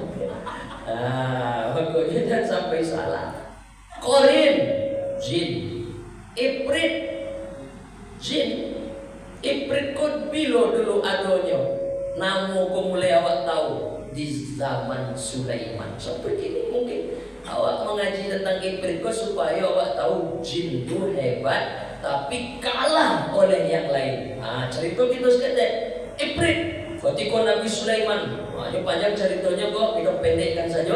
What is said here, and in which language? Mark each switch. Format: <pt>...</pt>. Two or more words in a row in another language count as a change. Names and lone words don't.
<id>Makanya jangan sampai salah. Korin, jin. Ifrit, jin.</id> <min>Ifrit kod bilo dulu adonyo.</min> <id>Namu ko mulai awak tahu di zaman Sulaiman. Seperti ini mungkin awak mengaji tentang ifrit kod supaya awak tahu jin itu hebat, tapi kalah oleh yang lain. Cerita kita sekedar ifrit. Ketika Nabi Sulaiman, ini panjang ceritanya kok, kita pendekkan saja.</id>